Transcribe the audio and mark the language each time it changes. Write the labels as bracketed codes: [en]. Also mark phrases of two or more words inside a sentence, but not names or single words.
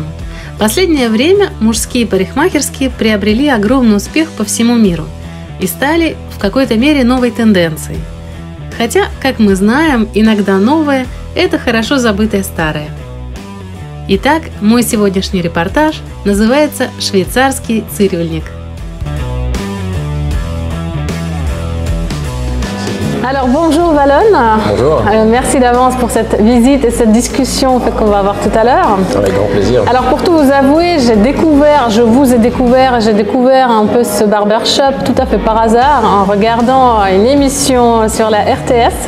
[ru] В последнее время мужские парикмахерские приобрели огромный успех по всему миру и стали в какой-то мере новой тенденцией. Хотя, как мы знаем, иногда новое – это хорошо забытое старое. Итак, мой сегодняшний репортаж называется «Швейцарский цирюльник». [fr] Alors bonjour Valon. Bonjour. Merci d'avance pour cette visite et cette discussion qu'on va avoir tout à l'heure. Avec grand plaisir. Alors pour tout vous avouer, je vous ai découvert un peu ce barbershop tout à fait par hasard en regardant une émission sur la RTS.